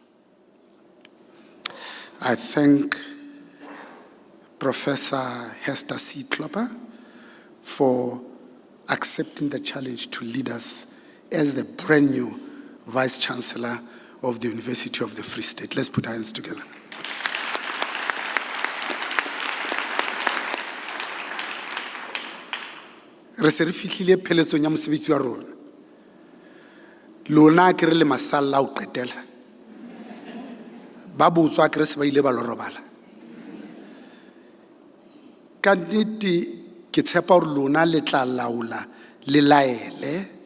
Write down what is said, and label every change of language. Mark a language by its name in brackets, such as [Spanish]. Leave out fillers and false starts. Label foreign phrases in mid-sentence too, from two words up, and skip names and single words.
[English] I thank Professor Hester C. Klopper for accepting the challenge to lead us as the brand new Vice-chancellor of the University of the Free State. Let's put our hands together. [Southern Sotho] Re se re fihlile pheletsong ya mosebetsi wa rona. Lona ke re le masalla o qetela. Ba botswa ke re se ba ile ba lo robala. Ka nnete ke tshepa hore lona le tla laola le laele.